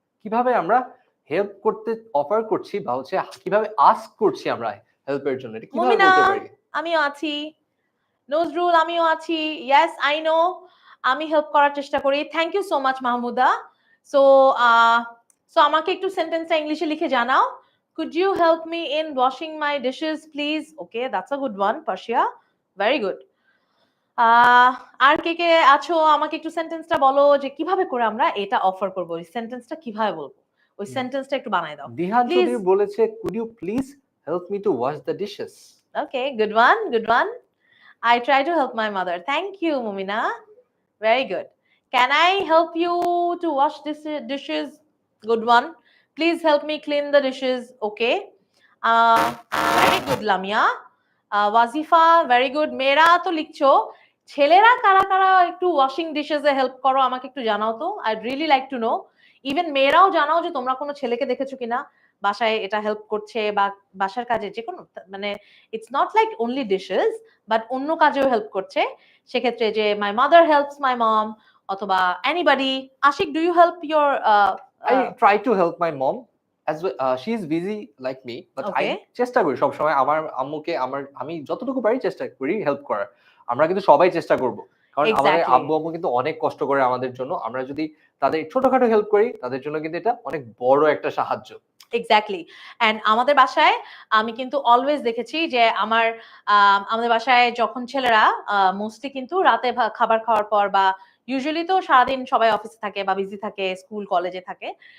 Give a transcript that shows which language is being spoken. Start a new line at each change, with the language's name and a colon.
Bangla: কিভাবে আমরা হেল্প করতে অফার করছি বা হচ্ছে কিভাবে আস্ক করছি আমরা হেল্পের জন্য, এটা কিভাবে মুমিনা বলতে পারি? আমিও আছি, নজরুল আমিও আছি,
English: yes I know,
Bangla: আমি হেল্প করার চেষ্টা করি,
English: thank you so much
Bangla: Mahmuda. So so আমাকে একটু সেন্টেন্সটা ইংলিশে লিখে জানাও।
English: Could you help me in washing my dishes please? Okay, that's a good one, Parshia. Very good.
Bangla: আর কে কে আছো আমাকে একটু সেন্টেন্সটা বলো যে কিভাবে করে আমরা এটা অফার করব, ওই সেন্টেন্সটা কিভাবে বলবো, ওই সেন্টেন্সটা একটু বানাই দাও দিহান
English: Please.
Bangla: চৌধুরী বলেছে
English: Could you please help me to wash the dishes? Okay, good one, good one. I try to help my mother. Thank you, Mumina. Very good. Can I help you to wash this dishes? Good one. Please help me clean the dishes. Okay. Very good, Lamia. Wazifa, very good.
Bangla: মেয়েরা তো লিখছো, ছেলেরা কারা কারা একটু washing dishes এ help করো আমাকে একটু জানাও তো।
English: I really like to know.
Bangla: Even মেয়েরাও জানাও যে তোমরা কোনো ছেলেকে দেখেছো কিনা বাসায় এটা হেল্প করছে, বা বাসার কাজে যে কোনো, মানে
English: it's not like only dishes, but
Bangla: অন্য কাজেও হেল্প করছে। সেক্ষেত্রে যে
English: my mother helps my mom,
Bangla: অথবা
English: Anybody. Ashiq do you help your I try to help my mom as well. She is busy like me, but I Okay.
Bangla: চেষ্টা করি সবসময় আমার আম্মুকে আমি যতটুকু পারি চেষ্টা করি হেল্প করার। আমরা কিন্তু সবাই চেষ্টা করব। কারণ আমাদের
English: exactly,
Bangla: আব্বু-আম্মু কিন্তু অনেক কষ্ট করে আমাদের জন্য। আমরা যদি তাদের ছোটখাটো হেল্প করি, তাদের জন্য কিন্তু এটা অনেক বড় একটা সাহায্য।
English: Exactly.
Bangla: অ্যান্ড আমাদের বাসায় আমি কিন্তু অলওয়েজ দেখেছি যে আমাদের বাসায় যখন ছেলেরা মোস্টলি কিন্তু রাতে খাবার খাওয়ার পর বা ইউজুয়ালি তো সারাদিন সবাই অফিসে থাকে বা বিজি থাকে, স্কুল কলেজে থাকে।